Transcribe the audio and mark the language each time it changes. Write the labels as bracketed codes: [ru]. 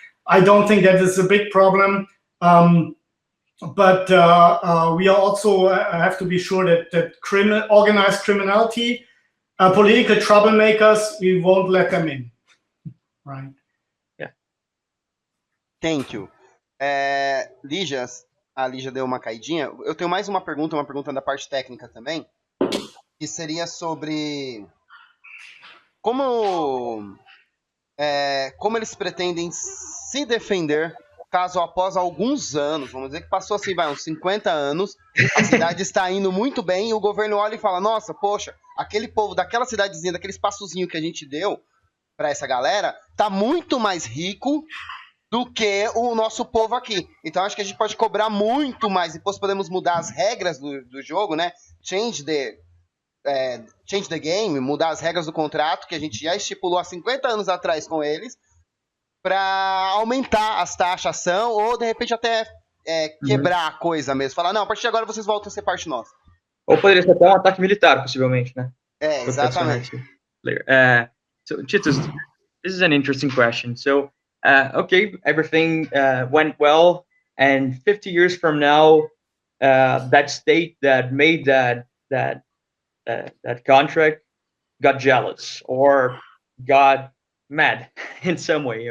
[en] I don't think that is a big problem. But we also have to be sure that organized criminality, political troublemakers, we won't let them in, right? Yeah. Thank you. [pt] Lígia, a Lígia deu uma caidinha. Eu tenho mais uma pergunta da parte técnica também, que seria sobre como eles pretendem se defender caso após alguns anos, vamos dizer que passou assim, uns 50 anos, a cidade está indo muito bem e o governo olha e fala, nossa, poxa, aquele povo daquela cidadezinha, daquele espaçozinho que a gente deu para essa galera, tá muito mais rico do que o nosso povo aqui. Então acho que a gente pode cobrar muito mais, depois podemos mudar as regras do jogo, né? [en] Change the game, [pt] mudar as regras do contrato que a gente já estipulou há 50 anos atrás com eles, para aumentar as taxação ou de repente até quebrar a coisa mesmo. Falar, não, a partir de agora vocês voltam a ser parte nossa. Ou poderia ser até um ataque militar, possivelmente, né? Exatamente. [en] So, Titus, this is an interesting question. So, okay, everything went well, and 50 years from now, that state that made that contract got jealous or got mad in some way.